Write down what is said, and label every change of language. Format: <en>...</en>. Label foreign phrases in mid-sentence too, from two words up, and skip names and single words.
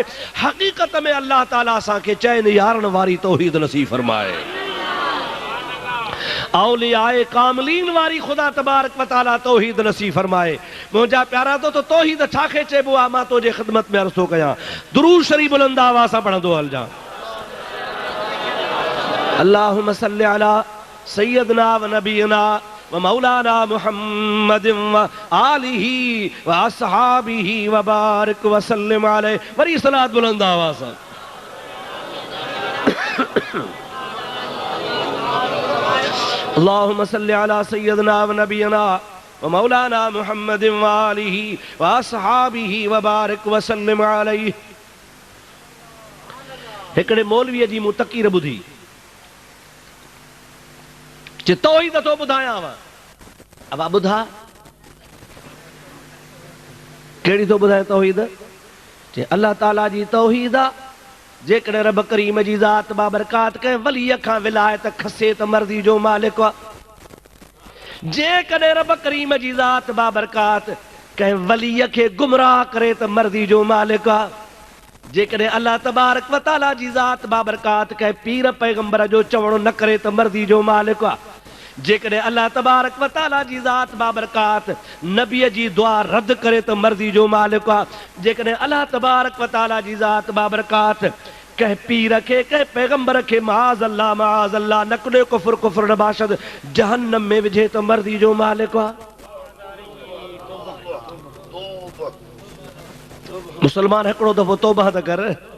<sd>हक़ीक़त में अल्लाह ताला असांखे चइनि यारनि वारी तौहीद नसीब फरमाए। औलियाए कामिलीन वारी ख़ुदा</sd> <ar>تبارك وتعالى</ar> <sd>तौहीद नसीब फरमाए। मुंहिंजा प्यारा तो तौहीद छाखे चइबो आहे? मां तुंहिंजे ख़िदमत में अर्ज़ थो कयां। दुरूद शरीफ़ बुलंद आवाज़ सां पढ़ंदो हलजां।</sd> <ar>اللهم صل على سيدنا ونبينا ومولانا محمد وآله وأصحابه وبارك وسلم عليه.</ar> <sd>वरी सलात बुलंद आवाज़ सां।</sd> <ar>اللهم صل على سيدنا ونبينا ومولانا محمد وآله وأصحابه وبارك وسلم عليه.</ar> <sd>हिकिड़े मौलवीअ जी मूं तक़रीर ॿुधी, जे तौहीद थो ॿुधायांव। अब ॿुधा कहिड़ी थो ॿुधाए तौहीद? जे अल्लाह ताला जी तौहीद आहे। जेकॾहिं रब करीम जी ज़ात बाबरकात कंहिं वलीअ खां विलायत खसे त मर्ज़ी जो मालिक आहे। जेकॾहिं रब करीम जी ज़ात बाबरकात कंहिं वलीअ खे गुमराह करे त मर्ज़ी जो मालिक आहे। जेकॾहिं अल्लाह</sd> <ar>تبارك وتعالى</ar> <sd>जी ज़ात बाबरकात कंहिं पीर पैगंबर जो चवणो न करे त मर्ज़ी जो मालिक आहे। जेकॾहिं अल्लाह</sd> <ar>تبارك وتعالى</ar> <sd>जी ज़ात बाबरकात नबीअ जी दुआ रद्द करे त मर्ज़ी जो मालिक आहे। जेकॾहिं अल्लाह</sd> <ar>تبارك وتعالى</ar> <sd>जी ज़ात बाबरकात कह पीर खे कह पैगंबर खे</sd> <ar>معاذ الله</ar> <sd>नकड़े</sd> <fa>کفر کفر نباشد</fa> <sd>जहन्नम में विझे तो मर्दी जो मालिक आ। मुसलमान हिकिड़ो दफ़ो तौबा त कर।</sd>